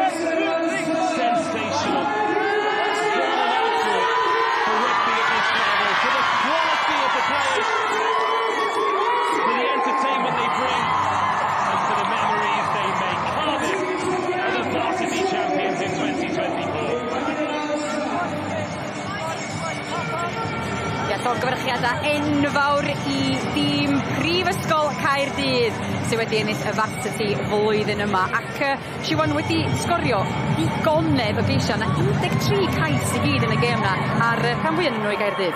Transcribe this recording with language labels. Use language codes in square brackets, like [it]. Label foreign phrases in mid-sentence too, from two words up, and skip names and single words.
[en] Sensational. What an output for rugby at this level, for the quality of the players, for the entertainment they bring, and for the memories they make. Cardiff are the Varsity champions in 2024. [cy] Llongyfarchiadau enfawr i dîm Prifysgol Caerdydd sydd wedi ennill y Varsity flwyddyn yma ac Siwan wedi sgorio digonedd o geisiau na 13 cais i gyd yn y gêm na a'r rhan fwyaf yn nhw i Gaerdydd.